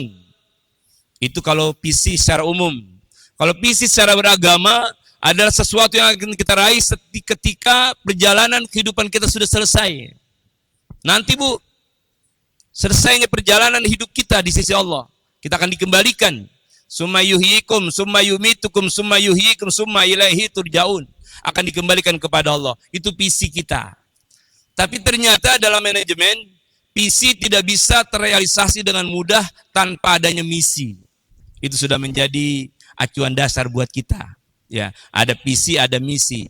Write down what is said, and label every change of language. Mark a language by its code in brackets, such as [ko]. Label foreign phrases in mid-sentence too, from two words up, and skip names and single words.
[id] Itu kalau visi secara umum. Kalau visi secara beragama adalah sesuatu yang akan kita raih ketika perjalanan kehidupan kita sudah selesai. Nanti Bu, selesainya perjalanan hidup kita di sisi Allah, kita akan dikembalikan. [ar] ثم يحييكم، ثم يميتكم، ثم يحييكم، ثم إليه ترجعون. [id] Akan dikembalikan kepada Allah. Itu visi kita. Tapi ternyata dalam manajemen, visi tidak bisa terrealisasi dengan mudah tanpa adanya misi. Itu sudah menjadi acuan dasar buat kita. Ya, ada visi, ada misi.